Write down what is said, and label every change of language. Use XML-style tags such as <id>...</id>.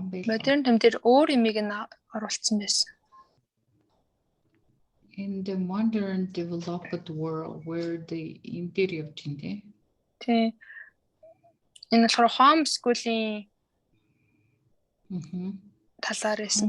<en>Modern time</en> <mn>дээр өөр юмыг нь оруулсан байсан.</mn> <en>In the modern developed world where the interior</en> <mn>явж байна тий. Энэ болохоор homeschooling талаар байсан.</mn>